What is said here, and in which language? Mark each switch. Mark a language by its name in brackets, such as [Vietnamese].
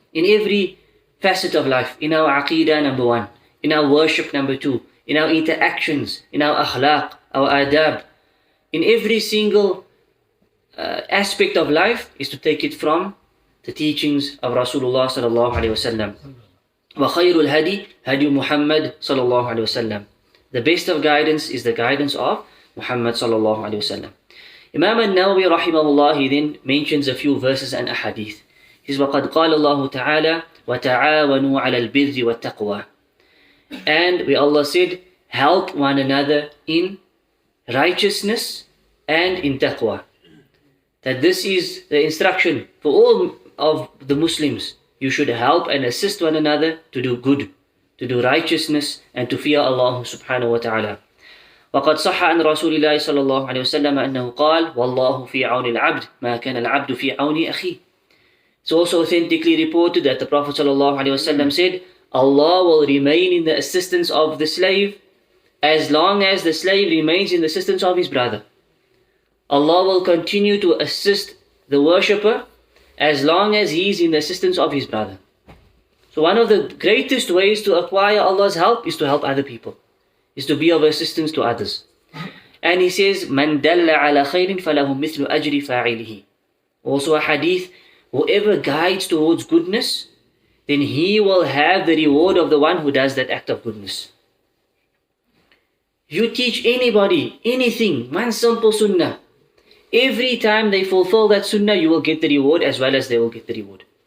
[English] In every facet of life, in our aqeedah, number one, in our worship, number two, in our interactions, in our akhlaq, our adab, in every single aspect of life, is to take it from the teachings of Rasulullah sallallahu alayhi wasallam. [Arabic] وَخَيْرُ الْهَدِي هَدِي Muhammad sallallahu alayhi wasallam. [English] The best of guidance is the guidance of Muhammad sallallahu alayhi wasallam. Imam al-Nawawi rahimahullah, he then mentions a few verses and ahadith. He says, [Arabic] وَقَدْ قَالَ اللَّهُ تَعَالَى وَتَعَاوَنُوا عَلَى الْبِرِّ وَالتَّقْوَى. [English] And we, Allah said, help one another in righteousness and in taqwa. That this is the instruction for all of the Muslims. You should help and assist one another to do good, to do righteousness, and to fear Allah subhanahu wa ta'ala. [Arabic] وقد صح عن رسول الله صلى الله عليه وسلم أنه قال والله في عون العبد ما كان العبد في عون أخيه. [English] It's also authentically reported that the Prophet sallallahu alaihi wasallam said, Allah will remain in the assistance of the slave as long as the slave remains in the assistance of his brother. Allah will continue to assist the worshipper as long as he is in the assistance of his brother. So one of the greatest ways to acquire Allah's help is to help other people, is to be of assistance to others. And he says, [Arabic] مَنْ دَلَّ عَلَى خَيْرٍ فَلَهُ مِثْلُ أَجْرِ فَاعِلِهِ. [English] Also a hadith, whoever guides towards goodness, then he will have the reward of the one who does that act of goodness. If you teach anybody anything, one simple sunnah, every time they fulfill that sunnah, you will get the reward as well as they will get the reward.